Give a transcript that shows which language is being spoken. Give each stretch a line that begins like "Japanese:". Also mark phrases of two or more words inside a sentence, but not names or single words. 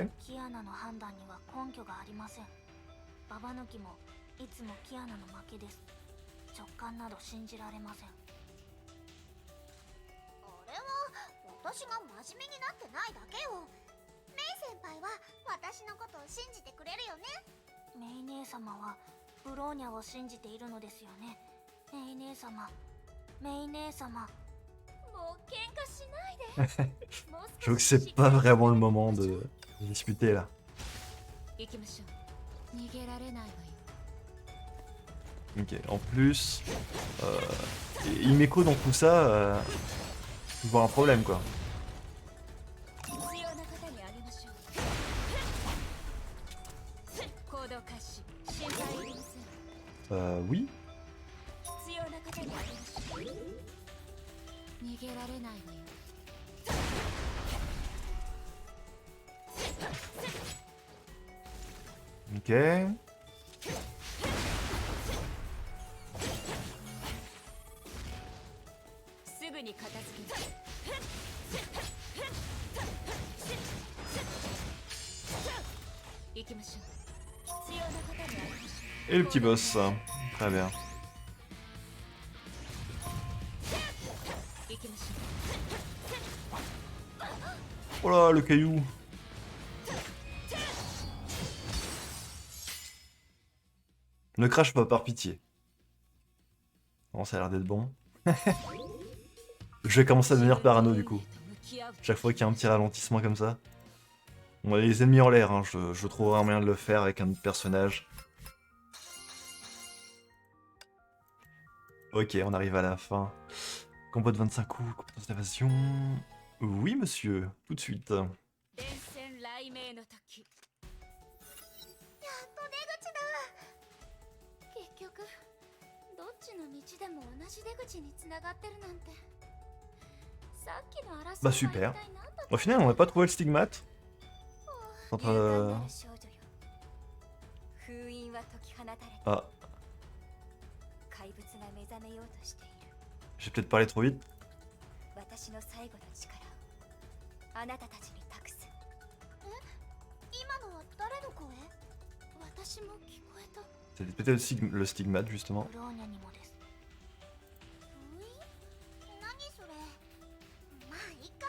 Japanese: キアナの判断には根拠がありませんババ抜きもいつもキアナの負けです直感など信じられませんあれは私が真面目になってないだけよメイ先輩は私のことを信じてくれるよねメイ姉様はブローニャを信じているのですよねメイ姉様メイ姉様もう喧嘩しないでもう
French: Je
Japanese: 少
French: vois que
Japanese: し
French: c'est pas vraiment le moment de discuter là.
Japanese: 行きましょう逃げられないわよ
French: Ok, en plus, Himeko dans tout ça, je vois un problème quoi.
Japanese: 必要な方にあげましょう行動開始心配いりません
French: Oui.
Japanese: 必要な方にあげましょう逃げられないわよ
French: Ok.
Japanese: すぐに片付ける行きましょう必要な方にあげましょ
French: Et le petit boss. Très bien.
Japanese: う行きましょ
French: Oh là, le caillou. Ne crache pas par pitié. Bon, ça a l'air d'être bon. Je vais commencer à devenir parano du coup.
Japanese: う向き合う
French: Chaque fois qu'il y a un petit ralentissement comme ça. On a les ennemis en l'air, hein. Je trouverai un moyen de le faire avec un autre personnage. Ok, on arrive à la fin. Combo de 25 coups, compétence d'évasion. Oui, monsieur, tout de suite.
Japanese: 電線雷鳴の時やっと出口だ結局どっちの道でも同じ出口に繋がってるなんてさっきの争い
French: Bah
Japanese: は
French: super.
Japanese: 一体何だった
French: Au final, on n'a pas trouvé le stigmate.
Japanese: 勇
French: Entre...
Japanese: 敢なる少女よ封印は解き放たれて Ah, 怪物が目覚めようとしている
French: j'ai peut-être parlé trop vite.
Japanese: 私の最後の力をあなたたちに託す今のは誰の声私も聞こえた
French: C'était peut-être le stigmate, justement.
Japanese: ブローニャにもです封印何それまあい